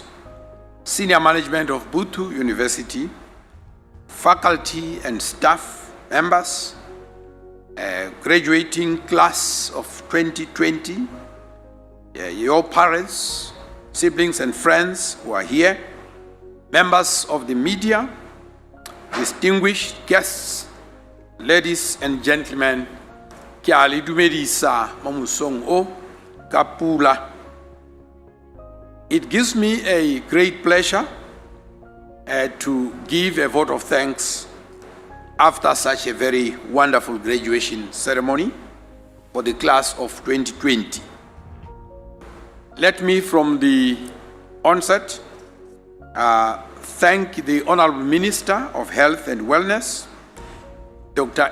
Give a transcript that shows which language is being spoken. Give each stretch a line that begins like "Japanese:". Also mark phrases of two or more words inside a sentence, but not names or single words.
English: senior management of Buthu University, faculty and staff members, graduating class of 2020, your parents, siblings and friends who are here, members of the media, distinguished guests, ladies and gentlemen,
Tswana: ke a le dumedisa mo mosong o ka pula.
English: It gives me a great pleasure to give a vote of thanks after such a very wonderful graduation ceremony for the class of 2020. Let me from the onset thank the Honorable Minister of Health and Wellness, Dr.